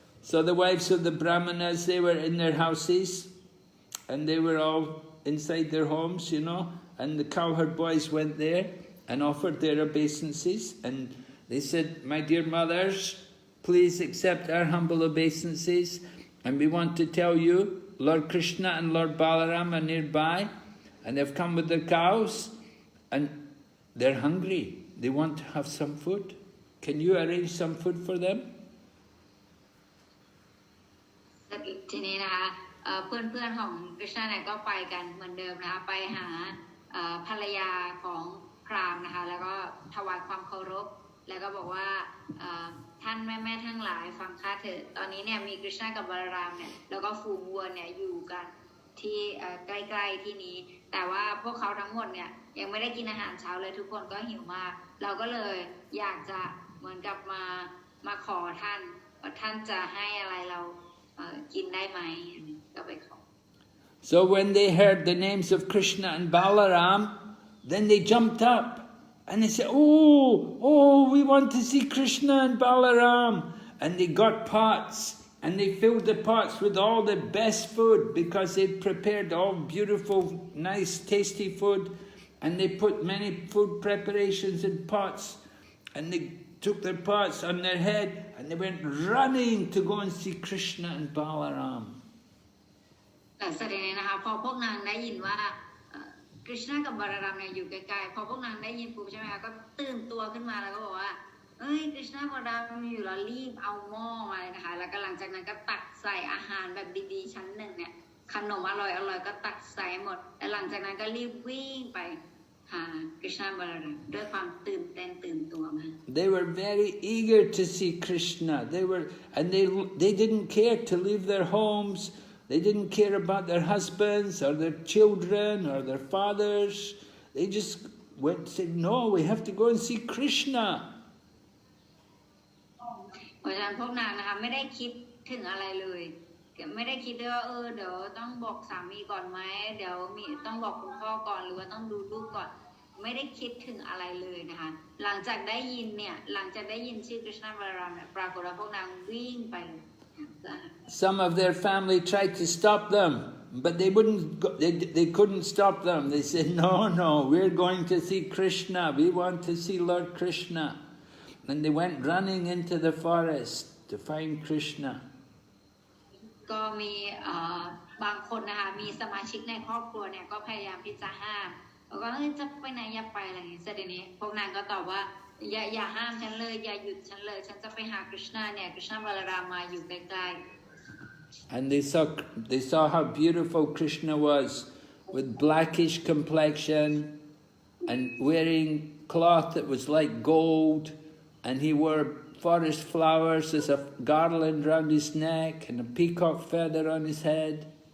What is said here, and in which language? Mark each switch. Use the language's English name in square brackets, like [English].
[English] So the wives of the Brāhmaṇas, they were in their houses and they were all inside their homes, you know, and the cowherd boys went there and offered their obeisances and they said, my dear mothers, please accept our humble obeisances, and we want to tell you, Lord Krishna and Lord Balaram are nearby, and they've come with their cows, and they're hungry. They want to have some food. Can you arrange some food for them? [Thai] ทีนี้นะคะเพื่อนๆของกฤษณาเนี่ยก็ไปกันเหมือนเดิมนะคะไปหาภรรยาของพราหมณ์นะคะแล้วก็ถวายความเคารพแล้วก็บอกว่า ท่านแม่ๆทั้งหลายฟังข้าเถิดตอนนี้เนี่ยมีกฤษณากับบาลารามเนี่ยแล้วก็ฝูงวัวเนี่ยอยู่กันที่ใกล้ๆที่นี้แต่ว่าพวกเขาทั้งหมดเนี่ยยังไม่ได้กินอาหารเช้าเลยทุกคนก็หิวมากเราก็เลยอยากจะเหมือนกับมาขอท่านว่าท่านจะให้อะไรเรากินได้ไหมก็ไปขอ [English] So when they heard the names of Krishna and Balaram, then they jumped up and they said, oh, we want to see Krishna and Balaram. And they got pots and they filled the pots with all the best food because they'd prepared all beautiful, nice, tasty food. And they put many food preparations in pots and they took their pots on their head and they went running to go and see Krishna and Balaram. [Thai] แต่แสดงนะคะพอพวกนางได้ยินว่ากฤษณากับบาลารามเนี่ยอยู่ใกล้ๆพอพวกนางได้ยินปุ๊บใช่ไหมคะก็ตื่นตัวขึ้นมาแล้วก็บอกว่าเอ้ยกฤษณากับบาลารามอยู่แล้วรีบเอาหม้อมาเลยนะคะแล้วก็หลังจากนั้นก็ตักใส่อาหารแบบดีๆชั้นหนึ่งเนี่ยขนมอร่อยๆก็ตักใส่หมดแล้วหลังจากนั้นก็รีบวิ่งไปหากฤษณาบาลารามด้วยความตื่นเต้นตื่นตัวมาก [English] They were very eager to see Krishna. They didn't care to leave their homes. They didn't care about their husbands or their children or their fathers. They just went and said, no, we have to go and see Krishna. [Thai] เพราะฉะนั้นพวกนางนะคะไม่ได้คิดถึงอะไรเลยไม่ได้คิดด้วยว่าเดี๋ยวต้องบอกสามีก่อนไหมเดี๋ยวต้องบอกคุณพ่อก่อนหรือว่าต้องดูลูกก่อนไม่ได้คิดถึงอะไรเลยนะคะหลังจากได้ยินชื่อกฤษณาบาลารามเนี่ยปรากฏว่าพวกนางวิ่งไป [English] Some of their family tried to stop them, but they couldn't stop them. They said, no, we're going to see Krishna. We want to see Lord Krishna. And they went running into the forest to find Krishna. [Thai] ก็มีบางคนนะคะมีสมาชิกในครอบครัวเนี่ยก็พยายามที่จะห้าม แล้วก็จะไปไหนอย่าไปอะไรอย่างนี้เสร็จทีนี้พวกนางก็ตอบว่าอย่าห้ามฉันเลยอย่าหยุดฉันเลยฉันจะไปหาคริชนาเนี่ยคริชนาบาลารามาอยู่ใกล้ๆ [English] And they saw how beautiful Krishna was, with blackish complexion and wearing cloth that was like gold, and he wore forest flowers as a garland round his neck and a peacock feather on his head.